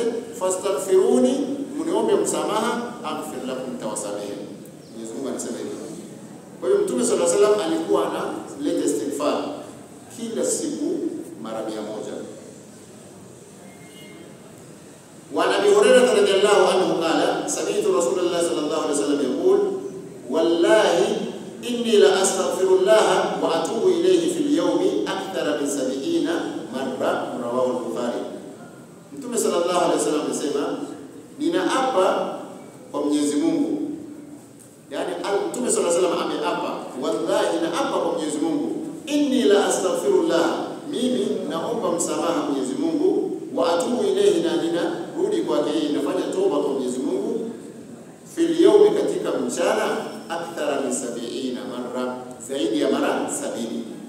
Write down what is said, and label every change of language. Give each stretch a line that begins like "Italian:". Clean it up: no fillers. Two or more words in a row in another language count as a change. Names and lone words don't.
Swahili: Fastaghfiruni, mniombe msamaha,
Arabic: أغفر لكم,
Swahili: tawasamehe. Mwenyezi Mungu anasema hivyo. Kwa hiyo Mtume
Arabic: صلى الله عليه وسلم
Swahili: alikuwa analeta istighfar kila siku mara 100.
Arabic: وأبي هريرة رضي الله عنه قال سمعت رسول الله صلى الله عليه وسلم يقول والله إني لأستغفر الله وأتوب إليه في اليوم أكثر من 70 مرة رواه البخاري.
Swahili: Mtume
Arabic: صلى الله عليه وسلم
Swahili: amesema, ninaapa kwa Mwenyezi Mungu, yani Mtume
Arabic: صلى الله عليه وسلم
Swahili: ameapa, wallahi naapa kwa Mwenyezi Mungu,
Arabic: إني لأستغفر الله,
Swahili: mimi naomba msamaha Mwenyezi Mungu,
Arabic: وأتوب إليه,
Swahili: na ninarudi kwake, nafanya toba kwa Mwenyezi Mungu,
Arabic: في اليوم,
Swahili: katika mchana,
Arabic: أكثر من 70 مرة,
Swahili: zaidi ya mara 70.